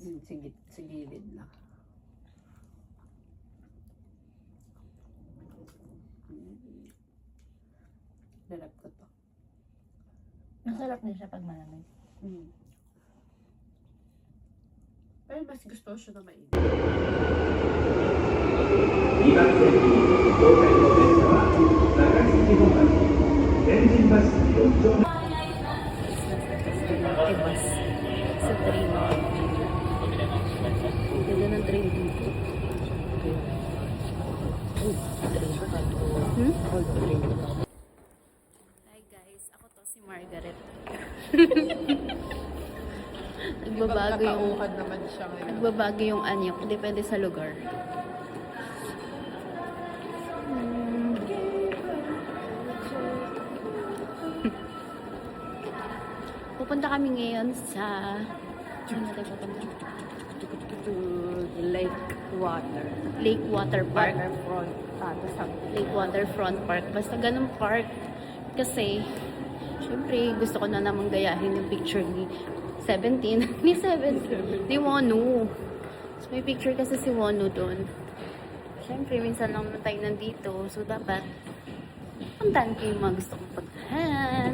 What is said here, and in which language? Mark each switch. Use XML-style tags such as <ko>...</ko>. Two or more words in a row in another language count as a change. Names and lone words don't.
<tl>Sige, sa gilid lang. Darap ko to. Masarap din siya pag malamig. Pero mas gusto siya na mainit.</tl> <ja>2 番線に到着の電車は長崎本町天神橋4丁目</ja> <tl>Ibas. Sa train. Ganda ng train dito. Hi guys, ako to si Margaret. Nagbabago yung Nakauhad naman siya ngayon. nagbabago yung anyo, depende sa lugar. Pupunta kami ngayon sa Lake water. Lake Water Park. Waterfront. Lake Waterfront Park. Basta ganun park. Kasi, syempre, gusto ko na namang gayahin yung picture ni 17. Ni 17. Ni Wonu. So, may picture kasi si Wonu doon. Syempre, minsan lang naman tayo nandito. So, dapat, puntahan ko yung mga gusto kong pagdahan.</tl>